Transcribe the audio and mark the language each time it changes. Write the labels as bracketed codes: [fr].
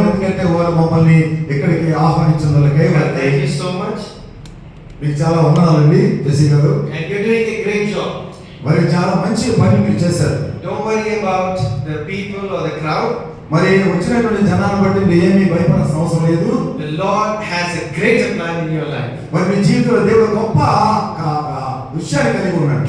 [te] ఎందుకంటే వారు మమ్మల్ని ఇక్కడికి ఆహ్వానించినందుకే [en] Thank you so much. [te] మీకు చాలా వందనాలండి జెస్సీ గారు. [en] And you're doing a great job. [te] మరి చాలా మంచి పని మీరు చేశారు. [en] Don't worry about the people or the crowd. [te] మరి వచ్చినటువంటి జనాన్ని బట్టి మీరు ఏమీ భయపడాల్సిన అవసరం లేదు. [en] The Lord has a greater plan in your life. [te] మరి మీ జీవితంలో దేవుడు గొప్ప విషయాన్ని కలిగి ఉన్నాడు.